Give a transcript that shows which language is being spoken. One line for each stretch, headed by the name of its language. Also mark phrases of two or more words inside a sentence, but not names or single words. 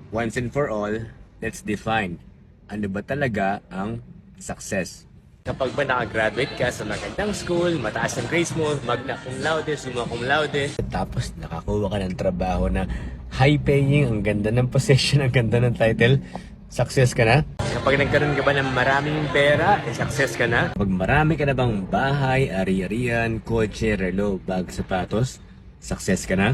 English: Once and for all, let's define
Filipino: ano ba talaga ang success. Kapag ba nakagraduate ka sa magandang school, mataas ang grades mo,
Latin: magna cum laude, summa cum laude,
Filipino: tapos nakakuha ka ng trabaho na high-paying, ang ganda ng position, ang ganda ng title, success ka na? Kapag nagkaroon ka ba ng maraming pera, success ka na? Kapag marami ka na bang bahay, ari-arian, kotse, relo, bag, sapatos, success ka na?